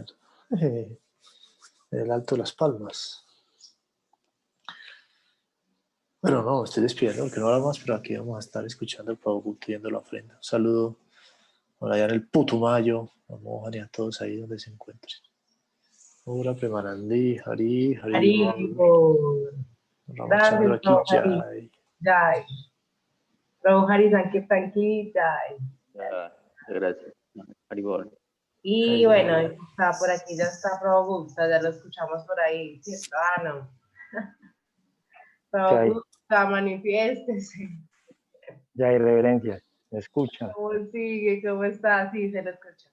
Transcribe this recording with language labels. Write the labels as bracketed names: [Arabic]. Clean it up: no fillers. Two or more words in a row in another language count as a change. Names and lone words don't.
[Spanish] En el Alto de las Palmas. Bueno, no, estoy despidiendo porque no habla más, pero aquí vamos a estar escuchando el Prabhu pidiendo la ofrenda. Un saludo por allá en el Putumayo, a Mohan y a todos ahí donde se encuentren. [Sanskrit] Ura Premanandi, Hari, हरि बोल, [Spanish] Haribol. Gracias, [Hindi] रामचन्द्र की Prabhu Hari. Jai. Jai. प्रभु हरि संकीर्तन की जय. [Spanish] Gracias. Haribol. Y bueno, está por aquí, ya está Prabhu Gupta, ya lo escuchamos por ahí, ¿cierto? Ah, no. Prabhu Gupta, manifiéstese. Ya hay reverencias, ¿me escuchan? ¿Cómo sigue? ¿Cómo está? Sí, se lo escucha.